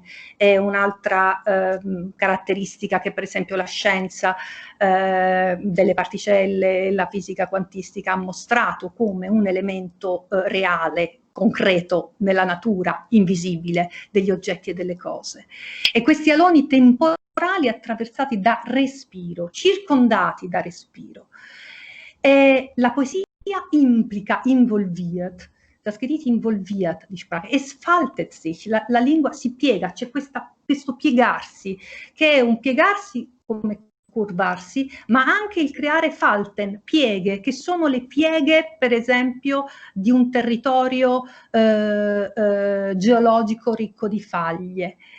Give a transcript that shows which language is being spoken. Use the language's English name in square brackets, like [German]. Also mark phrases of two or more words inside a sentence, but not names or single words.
[Italian] È un'altra caratteristica che per esempio la scienza delle particelle e la fisica quantistica ha mostrato come un elemento reale, concreto nella natura, invisibile, degli oggetti e delle cose. E questi aloni temporali attraversati da respiro, circondati da respiro. E la poesia implica [German] involviert, das Gedicht involviert die Sprache, es faltet sich, [Italian] la lingua si piega, c'è questo piegarsi, che è un piegarsi come curvarsi, ma anche il creare falten, pieghe, che sono le pieghe, per esempio, di un territorio geologico ricco di faglie.